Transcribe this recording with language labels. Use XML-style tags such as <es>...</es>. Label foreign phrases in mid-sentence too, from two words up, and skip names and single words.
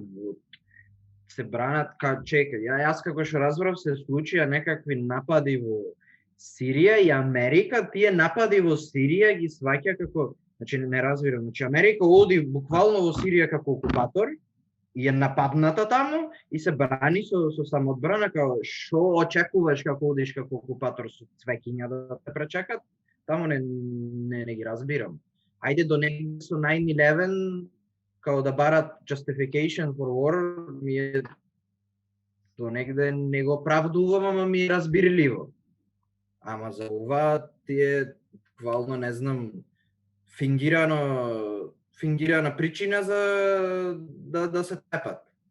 <mk>Се бранат, чекај, јас како што разбрав се случија некакви напади во Сирија и Америка, тие напади во Сирија ги сваќа како, значи не разбирам, значи Америка оди буквално во Сирија како окупатор и е нападната таму и се брани со самоодбрана, као што очекуваш како одиш како окупатор со цвеќиња да те пречекат? Таму не ги разбирам. Ајде до негде со 9/11 као да барат</mk> <en>justification for war,</en> <mk>ми е до негде не го правдувам, ама ми е разбирливо. Ама за ова тие буквално не знам фингирана причина за да се тепат.</mk>